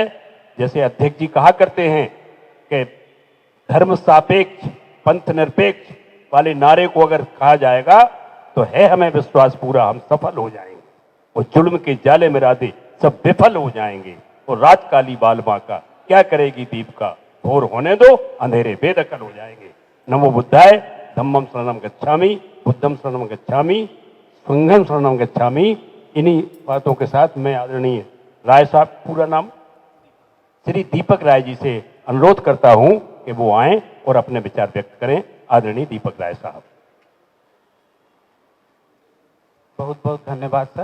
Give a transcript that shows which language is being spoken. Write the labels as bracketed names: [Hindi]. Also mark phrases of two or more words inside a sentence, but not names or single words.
[Hindi] जैसे अध्यक्ष जी कहा करते हैं कि धर्म सापेक्ष, पंथ निरपेक्ष वाले नारे को अगर कहा जाएगा तो है हमें विश्वास पूरा, हम सफल हो जाएंगे। और जुल्म के जाले में राधे सब विफल हो जाएंगे। और रात काली बाल माँ का क्या करेगी दीप का, भोर होने दो अंधेरे बेदखल हो जाएंगे। [Pali] नमो बुद्धाय, धम्मम शरणम गच्छामि, बुद्धम शरणम गच्छामि, संघम शरणम गच्छामि। [Hindi] इन्हीं बातों के साथ मैं आदरणीय राय साहब, पूरा नाम श्री दीपक राय जी से अनुरोध करता हूं कि वो आएं और अपने विचार व्यक्त करें। आदरणीय दीपक राय साहब। बहुत बहुत धन्यवाद सर।